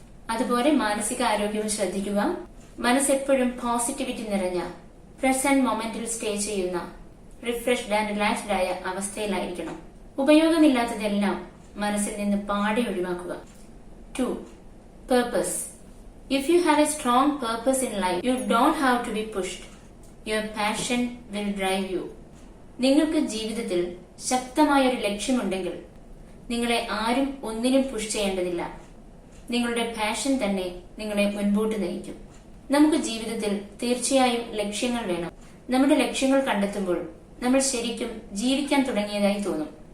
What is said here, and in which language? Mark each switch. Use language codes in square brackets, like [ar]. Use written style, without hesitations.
[ml] അതുപോലെ മാനസിക ആരോഗ്യവും ശ്രദ്ധിക്കുക. മനസ്സെപ്പോഴും പോസിറ്റിവിറ്റി നിറഞ്ഞ പ്രസന്റ് മൊമെന്റിൽ സ്റ്റേ ചെയ്യുന്ന [en] refreshed and relaxed [ml] ആയ അവസ്ഥയിലായിരിക്കണം. ഉപയോഗമില്ലാത്തതെല്ലാം മനസ്സിൽ നിന്ന് പാടെ ഒഴിവാക്കുക. [en] 2, purpose. If you have a strong purpose in life, you don't have to be pushed. Your passion will drive you. [ml] നിങ്ങൾക്ക് ജീവിതത്തിൽ ശക്തമായ ഒരു ലക്ഷ്യമുണ്ടെങ്കിൽ നിങ്ങളെ ആരും ഒന്നിനും പുഷ് ചെയ്യേണ്ടതില്ല. നിങ്ങളുടെ പാഷൻ തന്നെ നിങ്ങളെ മുൻപോട്ട് നയിക്കും. നമുക്ക് ജീവിതത്തിൽ തീർച്ചയായും ലക്ഷ്യങ്ങൾ വേണം. നമ്മുടെ ലക്ഷ്യങ്ങൾ കണ്ടെത്തുമ്പോൾ നമ്മൾ ശരിക്കും ജീവിക്കാൻ തുടങ്ങിയതായി തോന്നും.